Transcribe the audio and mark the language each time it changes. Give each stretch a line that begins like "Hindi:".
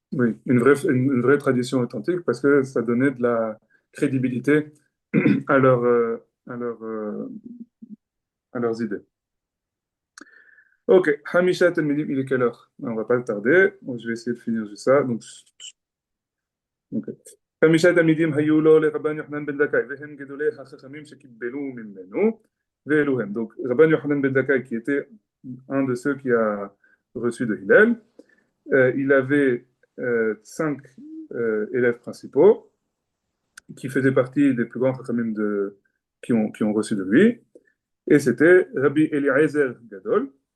French: Oui, une vraie tradition authentique parce que ça donnait de la crédibilité à, leur, à, leur, à leurs idées. Ok, Hamisha Talmidim, il est quelle heure? On va pas le tarder. Bon, je vais essayer de finir juste ça. Donc, ok.
Hebrew: חמישה תלמידים היו לו לרבן יוחנן בן זכאי והם גדולי החכמים שקיבלו ממנו ואלו הם.
French: Donc Rabban Yochanan ben Zakkai qui était un de ceux qui a reçu de Hillel, il avait 5 élèves principaux qui faisaient partie des plus grands chachamim qui ont reçu de lui, et c'était Rabbi Eliezer Gadol.